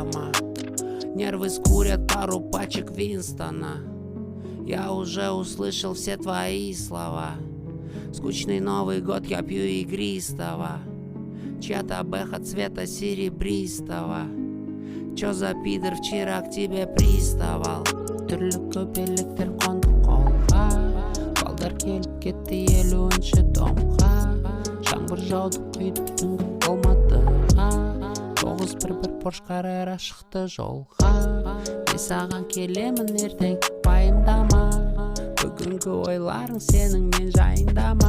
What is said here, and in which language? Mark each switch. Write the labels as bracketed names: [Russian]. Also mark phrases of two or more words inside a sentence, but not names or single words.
[Russian] Нервы скурят пару пачек Винстона. Я уже услышал все твои слова. Скучный Новый год, я пью игристого. Чья-то бэха цвета серебристого. Чё за пидор вчера к тебе приставал? [Kazakh] Түрлі көбелектер қонды қолға, балдар келіп кетті 50-ші домға. Жаңбыр жауды құйды түнгі Алматыға, 911 Porsche Carrera шықты жолға. Мен саған келемін ертең, пайымдама, бүгінгі ойларың сенің мен жайындама.